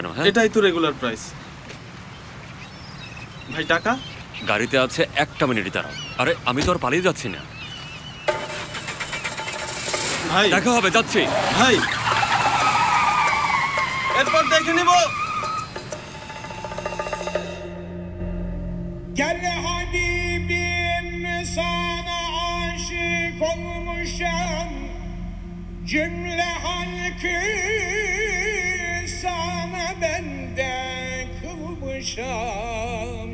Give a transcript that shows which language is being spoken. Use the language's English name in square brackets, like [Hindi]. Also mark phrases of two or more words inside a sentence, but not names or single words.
[Bangla] হ্যাঁ, এটাই তো রেগুলার প্রাইস। ভাই টাকা? গাড়িতে আছে, একটা মিনিট দাঁড়াও। আরে আমি তো আর পালিয়ে যাচ্ছি না ভাই। দেখা হবে, যাচ্ছি ভাই, এরপর দেখে নিব। [Turkish] Gel Habibim, sana aşık olmuşam, cümle halkı sana bende kılmışam.